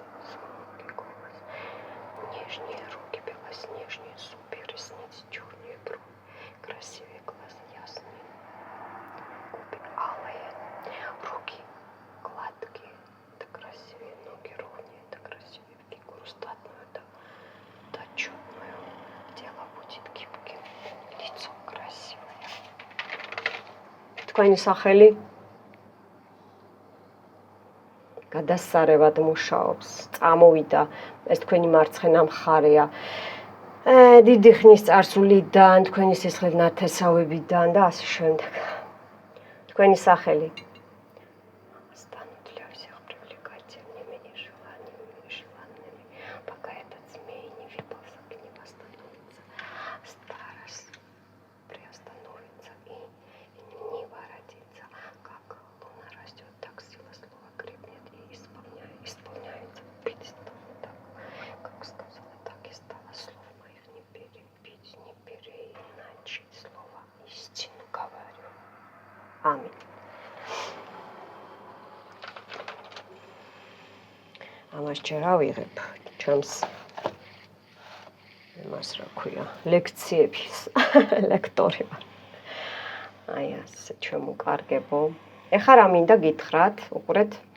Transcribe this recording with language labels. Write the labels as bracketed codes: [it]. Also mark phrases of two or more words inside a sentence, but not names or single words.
[ru] звонкий голос, нежные руки, белоснежные зубы, ресницы, черные брови, красивые глаза, ясные, губы алые, руки гладкие, да красивые, ноги ровные, да красивые, фигуру статную, да отчетную, тело будет гибким, лицо красивое. [ka] Თქვენი სახელი გადასარევად მუშაობს, წამოვიდა, ეს თქვენი მარცხენა მხარეა. დიდი ხნის წარსულიდან, თქვენი სისხლის ნათესავებიდან და ასე შემდეგ. Თქვენი სახელი [ru] стану для всех привлекательными и желанными, пока этот змей не выползет, не восстановится, старость приостановится и не воротится. Как луна растет, так сила слова крепнет и исполняется. Быть тому так, как сказала, так и стало. Слов моих не перебить, не переиначить. Слово истину говорю. Аминь. [ka] Ამას ჯერ ავიღებ ჩემს იმას რა ქვია, ლექციების ლექტორი ვარ. აი ასე ჩემო ეხლა რა მინდა გითხრათ, უყურეთ.